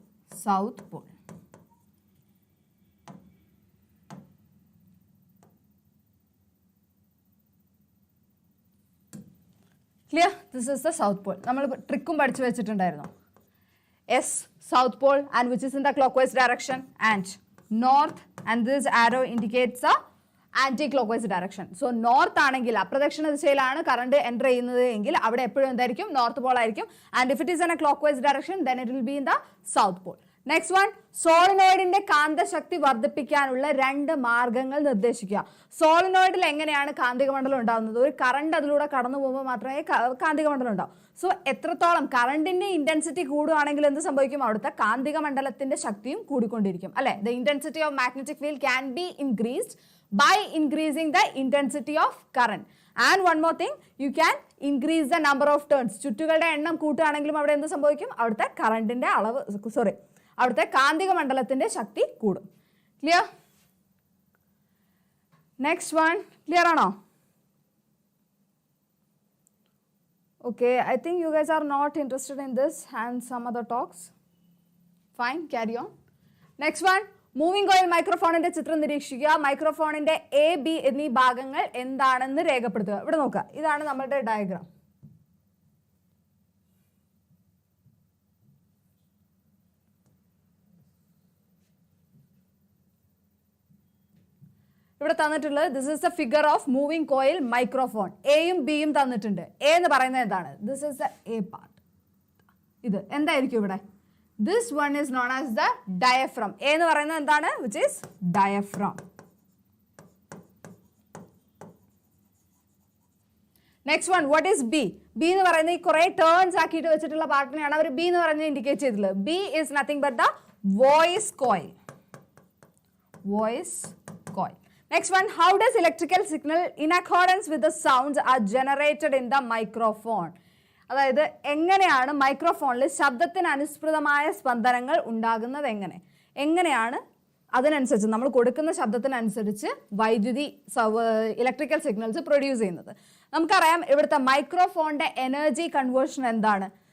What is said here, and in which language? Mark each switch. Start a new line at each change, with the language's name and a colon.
English: South pole. Clear? This is the south pole.
Malayalam: നമ്മൾ ട്രിക്കും പഠിച്ചു വെച്ചിട്ടുണ്ടായിരുന്നു.
English: S, south pole, and which is in the clockwise direction, and north, and this arrow indicates a anticlockwise direction.
Malayalam: So north ആണെങ്കിൽ അപ്രദക്ഷിണ ദിശയിലാണ് current enter ചെയ്യുന്നത് എങ്കിൽ അവിടെ എപ്പോഴും എന്തായിരിക്കും? നോർത്ത് പോൾ ആയിരിക്കും.
English: And if it is in a clockwise direction then it will be in the south pole. Next one,
Malayalam: സോളിനോയിഡിന്റെ കാന്തശക്തി വർദ്ധിപ്പിക്കാനുള്ള 2 മാർഗങ്ങൾ നിർദ്ദേശിക്കുക. സോളിനോയിഡിൽ എങ്ങനെയാണ് കാന്തിക മണ്ഡലം ഉണ്ടാകുന്നത്? ഒരു കറണ്ട് അതിലൂടെ കടന്നു പോകുമ്പോൾ മാത്രമേ കാന്തിക മണ്ഡലം ഉണ്ടാവും. സോ എത്രത്തോളം കറണ്ടിന്റെ ഇന്റൻസിറ്റി കൂടുകയാണെങ്കിൽ എന്ത് സംഭവിക്കും? അവിടുത്തെ കാന്തിക മണ്ഡലത്തിന്റെ ശക്തിയും കൂടിക്കൊണ്ടിരിക്കും അല്ലെ?
English: The intensity of magnetic field can be increased by increasing the intensity of current. And one more thing, you can increase the number of turns.
Malayalam: ചുറ്റുകളുടെ എണ്ണം കൂട്ടുകയാണെങ്കിലും അവിടെ എന്ത് സംഭവിക്കും? അവിടുത്തെ കറണ്ടിന്റെ അളവ് അവിടുത്തെ കാന്തിക മണ്ഡലത്തിന്റെ ശക്തി കൂടും.
English: Clear? Next one, clear ആണോ? Okay, I think you guys are not interested in this and some other talks. Fine, carry on. Next one,
Malayalam: moving coil മൈക്രോഫോണിന്റെ ചിത്രം നിരീക്ഷിക്കുക. മൈക്രോഫോണിന്റെ എ ബി എന്നീ ഭാഗങ്ങൾ എന്താണെന്ന് രേഖപ്പെടുത്തുക. ഇവിടെ നോക്കുക, ഇതാണ് നമ്മുടെ ഡയഗ്രാം. ഇവിടെ തന്നിട്ടുള്ളത്
English: This is the figure of moving coil microphone.
Malayalam: എയും ബിയും തന്നിട്ടുണ്ട്. എ എന്ന് പറയുന്നത് എന്താണ്?
English: This is the A part.
Malayalam: ഇത് എന്തായിരിക്കും ഇവിടെ?
English: This one is known as the diaphragm.
Malayalam: A എന്ന് പറയുന്നത് എന്താണ്?
English: Which is diaphragm. Next one, what is B?
Malayalam: B എന്ന് പറയുന്നത് ഈ കുറെ ടേൺസ് ആക്കിയിട്ട് വെച്ചിട്ടുള്ള പാർട്ടിനെയാണ് അവർ B എന്ന് പറയുന്നത് ഇൻഡിക്കേറ്റ് ചെയ്തിട്ടുള്ളത്.
English: B is nothing but the voice coil. Voice coil. Next one, how does electrical signal in accordance with the sounds are generated in the microphone?
Malayalam: അതായത് എങ്ങനെയാണ് മൈക്രോഫോണിൽ ശബ്ദത്തിന് അനുസൃതമായ സ്പന്ദനങ്ങൾ ഉണ്ടാകുന്നത്? എങ്ങനെയാണ് അതിനനുസരിച്ച് നമ്മൾ കൊടുക്കുന്ന ശബ്ദത്തിനനുസരിച്ച് വൈദ്യുതി ഇലക്ട്രിക്കൽ സിഗ്നൽസ് പ്രൊഡ്യൂസ് ചെയ്യുന്നത്? നമുക്കറിയാം ഇവിടുത്തെ മൈക്രോഫോണിന്റെ എനർജി കൺവേർഷൻ എന്താണ്?